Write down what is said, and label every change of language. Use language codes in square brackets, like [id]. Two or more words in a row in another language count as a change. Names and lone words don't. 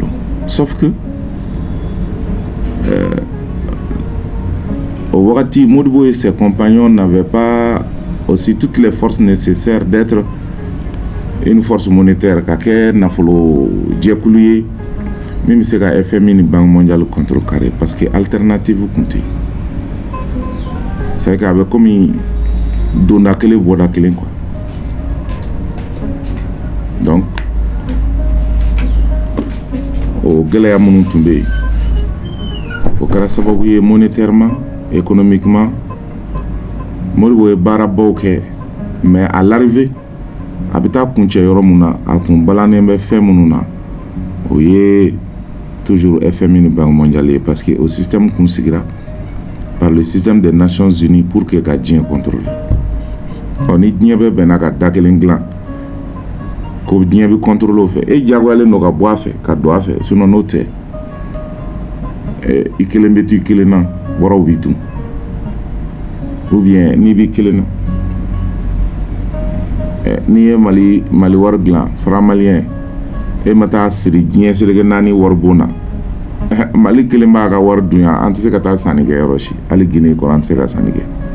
[fr] Sauf que au Wakati, Modibo et ses compagnons n'avaient pas aussi toutes les forces nécessaires d'être une force monétaire. [bm] Kake nafolo djekuluye, [fr] même si la FMI ni Banque mondiale contrecarré, parce que alternative comptait. C'est qu'avec comme [bm] donda kele boda kele [fr] quoi. [bm] Donc au gɛlɛya minnu tun bɛ yen, o kɛra sababu ye [fr] monétairement, économiquement. [bm] Modibo ye baarabaw kɛ, [fr] mais à l'arrivée [bm] a bɛ taa kuncɛ yɔrɔ min na, a tun balannen bɛ fɛn minnu na, o ye toujours FMI ni Banque mondiale ye, [fr] parce que au système [bm] kun sigira [fr] par le système des Nations Unies pour que [bm] ka diɲɛ [fr] contrôler. [bm] Ni diɲɛ bɛ bɛnna ka da kelen dilan, ko diɲɛ bɛ contrôler o fɛ, e jagoyalen don ka bɔ a fɛ ka don a fɛ, sinon n'o tɛ i kelen bɛ to i kelen na, bɔraw b'i dun, ou bien n'i b'i kelen na, n'i ye Mali wari dilan, [fr] franc malien, [bm] e ma taa siri diɲɛ seleke 4 wari bon na, Mali kelen b'a ka wari dun yan, an tɛ se ka taa sanni kɛ yɔrɔ si, hali Guinée kɔrɔ an tɛ se ka sanni kɛ.